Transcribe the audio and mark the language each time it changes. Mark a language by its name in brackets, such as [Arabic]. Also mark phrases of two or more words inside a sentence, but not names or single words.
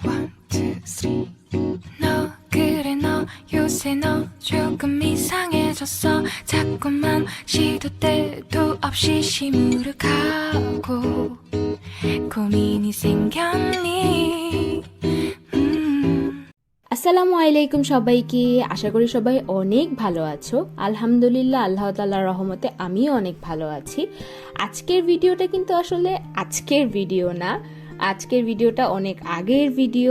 [English] One, two, three. [Korean] 너 그래 너 요새 너 조금 이상해졌어. 자꾸만 시도 때도 없이 시무룩하고 고민이 생겼니. [Arabic] السلام عليكم [Bangla] সবাইকে। আশা করি সবাই অনেক ভালো আছো। আলহামদুলিল্লাহ, আল্লাহ তাআলার রহমতে আমিও অনেক ভালো আছি। আজকের ভিডিওটা কিন্তু আসলে আজকের ভিডিও না, আজকের ভিডিওটা অনেক আগের ভিডিও।